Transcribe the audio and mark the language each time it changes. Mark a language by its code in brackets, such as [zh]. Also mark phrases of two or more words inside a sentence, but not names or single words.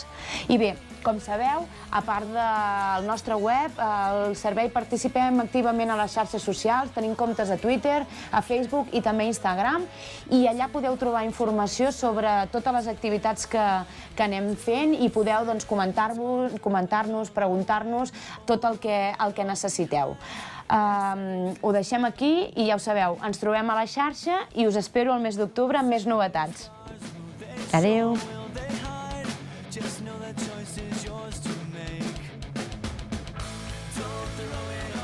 [ca] I bé, com sabeu, a part del nostre web, al servei participem activament a les xarxes socials, tenim comptes a Twitter, a Facebook i també a Instagram, i allà podeu trobar informació sobre totes les activitats que anem fent i podeu comentar-nos, preguntar-nos tot el que necessiteu. Ho deixem aquí i ja ho sabeu, ens trobem a la xarxa i us espero al mes d'octubre amb més novetats. Adéu! [en] Just know that choice is yours to make. Don't throw it